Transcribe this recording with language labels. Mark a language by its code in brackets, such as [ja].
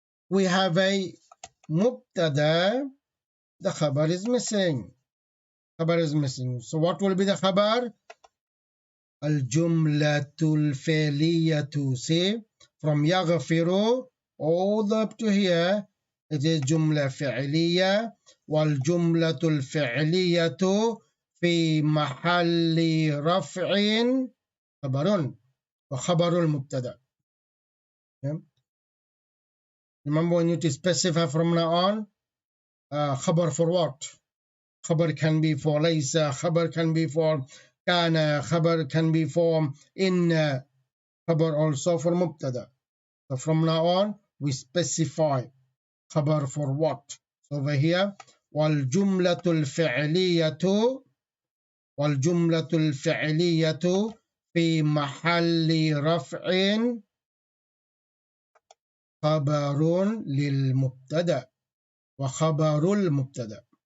[en] We have a mubtada. The khabar is missing. Khabar is missing. So what will be the khabar? الجملة الفعلية. See, from يغفر all the way up to here, it is جملة فعلية. [ar] والجملة الفعلية في محل رفع خبر وخبر المبتدأ. [en] Okay. Remember, we need to specify from now on. خبر for what? خبر can be for ليس, خبر can be for كان, خبر can be for إن, خبر also for مبتدأ. So from now on, we specify خبر for what. [ar] So over here, والجملة الفعلية في محل رفع خبر للمبتدأ وخبر المبتدأ.